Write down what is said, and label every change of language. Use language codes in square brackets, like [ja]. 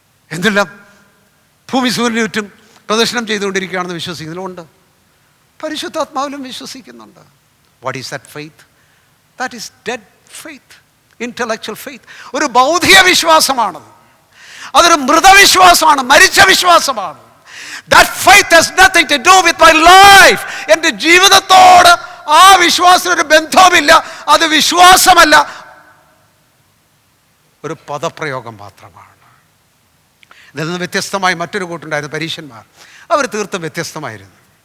[ml] എന്തെല്ലാം ഭൂമി സൂര്യന് ചുറ്റും പ്രദർശനം ചെയ്തുകൊണ്ടിരിക്കുകയാണെന്ന് വിശ്വസിക്കുന്നില്ല? ഉണ്ട്. പരിശുദ്ധാത്മാവിലും വിശ്വസിക്കുന്നുണ്ട്. [en] What is that faith? That is dead faith, intellectual faith. [ml] ഒരു ബൗദ്ധിക വിശ്വാസമാണത്. അതൊരു മൃതവിശ്വാസമാണ്, മരിച്ച വിശ്വാസമാണ്. [en] That faith has nothing to do with my life. [ml] എൻ്റെ ജീവിതത്തോട് ആ വിശ്വാസത്തിനൊരു ബന്ധവുമില്ല. അത് വിശ്വാസമല്ല, ഒരു പദപ്രയോഗം മാത്രമാണ്. ഇതിൽ നിന്ന് വ്യത്യസ്തമായി മറ്റൊരു കൂട്ടുണ്ടായിരുന്നു, പരീശന്മാർ. അവർ തീർത്തും വ്യത്യസ്തമായിരുന്നു.